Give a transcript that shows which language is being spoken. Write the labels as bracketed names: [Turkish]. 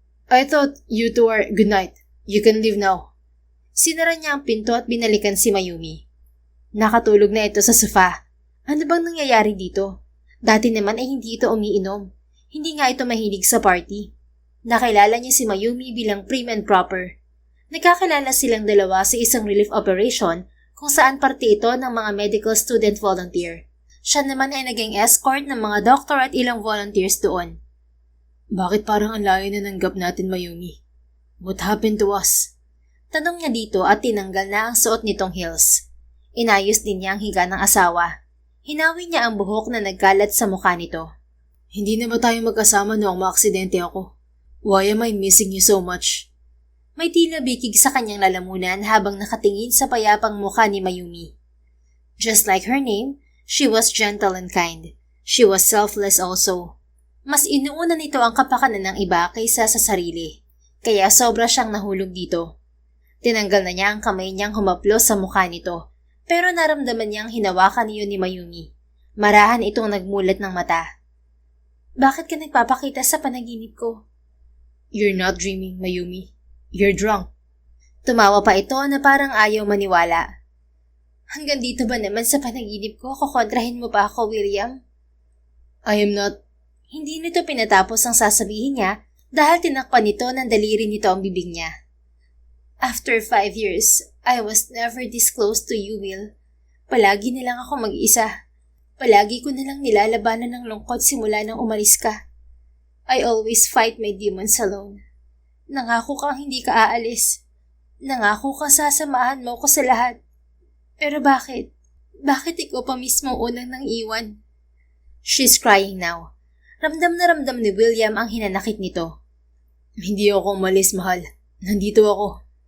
[English] I thought you two are good night. You can leave now. [Filipino] Sinara niya ang pinto at binalikan si Mayumi. Nakatulog na ito sa sofa. Ano bang nangyayari dito? Dati naman ay hindi ito umiinom. Hindi nga ito mahilig sa party. Nakilala niya si Mayumi bilang [English] prim and proper. [Filipino] Nagkakilala silang dalawa sa isang relief operation kung saan parte ito ng mga medical student volunteer. Siya naman ay naging escort ng mga doktor at ilang volunteers doon. Bakit parang ang layo na ng gap natin, Mayumi? [English] What happened to us? [Filipino] Tanong niya dito at tinanggal na ang suot nitong heels. Inayos din niya ang higa ng asawa. Hinawi niya ang buhok na nagkalat sa mukha nito. Hindi na ba tayo magkasama noong maaksidente ako? [English] Why am I missing you so much? [Filipino] May tila bikig sa kanyang lalamunan habang nakatingin sa payapang mukha ni Mayumi. [English] Just like her name, she was gentle and kind. She was selfless also. [Filipino] Mas inuuna nito ang kapakanan ng iba kaysa sa sarili. Kaya sobra siyang nahulog dito. Tinanggal na niya ang kamay niyang humaplos sa mukha nito. Pero naramdaman niyang hinawakan niyo ni Mayumi. Marahan itong nagmulat ng mata. Bakit ka nagpapakita sa panaginip ko? [English] You're not dreaming, Mayumi. You're drunk. [Filipino] Tumawa pa ito na parang ayaw maniwala. Hanggang dito ba naman sa panaginip ko, kukontrahin mo pa ako, William? [English] I am not... [Filipino] Hindi nito pinatapos ang sasabihin niya dahil tinakpan nito ng daliri nito ang bibig niya. [English] After 5 years, I was never this close to you, Will. [Filipino] Palagi na lang ako mag-isa. Palagi ko na lang nilalabanan ng lungkot simula nang umalis ka. [English] I always fight my demons alone. [Filipino] Nangako kang hindi ka aalis. Nangako kang sasamahan mo ko sa lahat. Pero bakit? Bakit ikaw pa mismo unang nang iwan? [English] She's crying now. [Filipino] Ramdam na ramdam ni William ang hinanakit nito. Hindi ako umalis, mahal. Nandito ako.